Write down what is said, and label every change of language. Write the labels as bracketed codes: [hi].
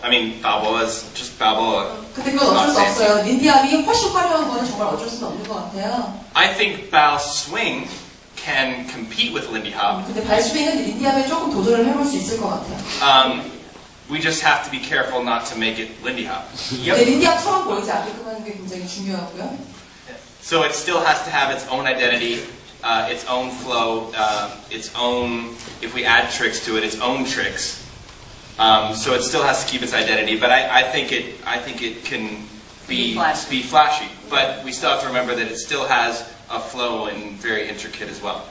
[en] I mean, Balboa is just Balboa. [ko] 근데 그건 어쩔 수 없어요. 린디압이 훨씬 화려한 거는 정말 어쩔 수 없는 것 같아요. [en] I think Bal Swing can compete with Lindy Hop. [ko] 근데 발스윙은 린디압에 조금 도전을 해볼 수 있을 것 같아요. [en] We just have to be careful not to make it Lindy Hop. [ko] 린디압처럼 보이지 않게끔 하는 게 굉장히 중요하고요. [en] So it still has to have its own identity, its own flow, its own, if we add tricks to it, its own tricks. So it still has to keep its identity, but I think it can be flashy. But we still have to remember that it still has a flow and very intricate as well.